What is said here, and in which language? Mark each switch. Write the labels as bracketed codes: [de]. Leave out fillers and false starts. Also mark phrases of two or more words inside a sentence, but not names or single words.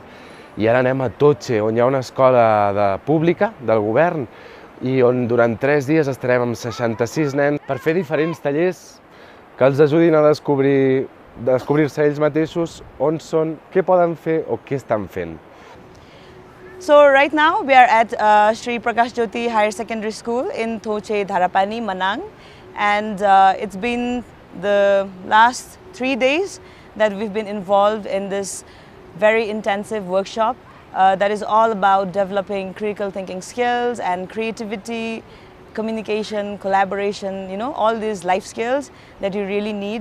[ca] I ara anem a Toche, on hi ha una escola pública del govern i on durant 3 dies estarem amb 66 nens per fer diferents tallers que els ajudin a descobrir-se ells mateixos on són, què poden fer o què estan fent. [en] So right now we are at Sri Prakash Jyoti Higher Secondary School in Toche, Dharapani, Manang, and it's been the last 3 days that we've been involved in this very intensive workshop that is all about developing critical thinking skills and creativity, communication, collaboration, all these life skills that you really need.